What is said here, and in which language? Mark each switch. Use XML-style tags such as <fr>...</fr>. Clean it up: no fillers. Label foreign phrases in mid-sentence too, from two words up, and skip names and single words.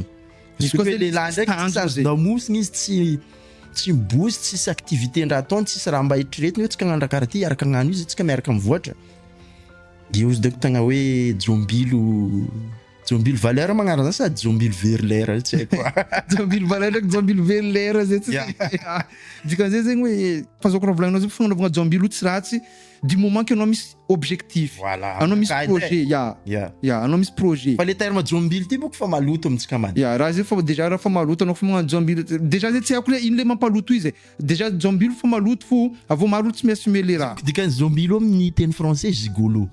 <mg>Izy koa lehilahy ndraiky tsisy damosiny izy tsy mibozy, tsisy activité ndraha ataony, tsisy raha mba hitretiny hoe tsika hagnano raha karaha ty, araka hagnano izy tsika miaraka mivoatra. De io deko tagna hoe jombilo valeur magnarana zany sady jombilo verlera tsy haiko. Jombilo valeur ndraiky jombilo verlera zay tsy. Dikan'izay zegny hoe fazoko raha volagninao zay fagnanovana jombilo tsy ratsy</mg> <fr>du moment que</fr> <mg>anao misy objectif. Voilà. Anao misy projet, anao misy projet. Fa le terme jombilo ty boko fa maloto amintsika mady. Raha zay fa déjà raha fa maloto anao fa magnano jombilo. Déjà zay tsy haiko le ino le mampaloto izy. Déjà jombilo fa maloto fo avô maro tsy mi-assumer le raha. Dikan'izay jombilo amin'ny teny français gigolo.</mg>